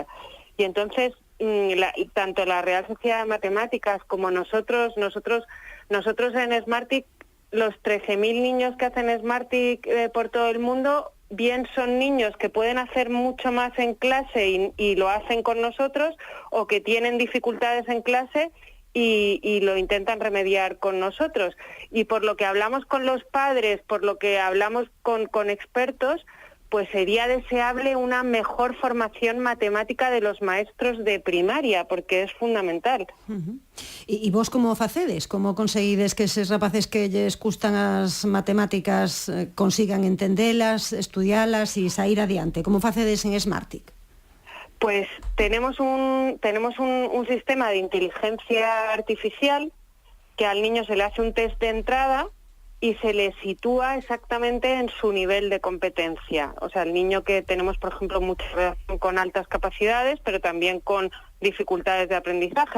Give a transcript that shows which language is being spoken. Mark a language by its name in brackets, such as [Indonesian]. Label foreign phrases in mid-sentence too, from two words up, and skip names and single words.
[Spanish] Y entonces, tanto la Real Sociedad de Matemáticas como nosotros en Smartick, los 13.000 niños que hacen Smartick por todo el mundo, bien son niños que pueden hacer mucho más en clase y lo hacen con nosotros, o que tienen dificultades en clase y lo intentan remediar con nosotros. Y por lo que hablamos con los padres, por lo que hablamos con expertos, pues sería deseable una mejor formación matemática de los maestros de primaria, porque es fundamental. [Galician] E vos como facedes? Como conseguides que eses rapaces que lles custan as matemáticas consigan entendelas, estudialas e sair adiante? Como facedes en Smartick? [Spanish] Pues tenemos un sistema de inteligencia artificial que al niño se le hace un test de entrada y se le sitúa exactamente en su nivel de competencia. O sea, el niño que tenemos, por ejemplo, mucha relación con altas capacidades, pero también con dificultades de aprendizaje.